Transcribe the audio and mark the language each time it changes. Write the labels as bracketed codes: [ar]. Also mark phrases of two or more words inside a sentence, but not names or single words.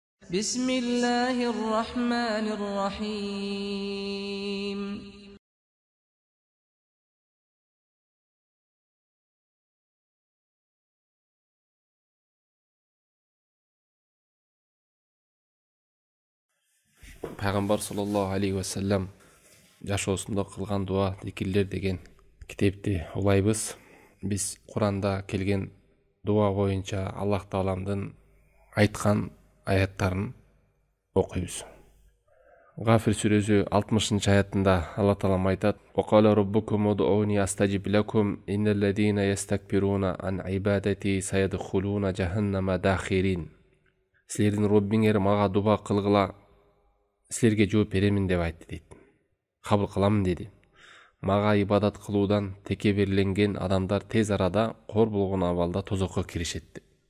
[ar] بسم الله الرحمن الرحيم [ky] Пайгамбар [ar] صلى الله عليه و سلم [ky] жашоосунда кылган дуа зикирлер деген китепти улайбыз. Биз Куранда келген дуа боюнча Аллах Тааламдын айткан аяттарын окуйбуз. Гафир сүрөсү 60-аятында Аллах Таалам айтат: [ar] "و قال ربكم ادعوني أستجب لكم إن الذين يستكبرون عن عبادتي سيدخلون جهنم داخرين." [ky] Силердин Роббиңер мага дуа кылгыла, силерге жооп беремин деп айтты дейт. Кабыл кыламын деди. Мага ибадат кылуудан текеберленген адамдар тез арада кор болгон абалда тозокко киришет.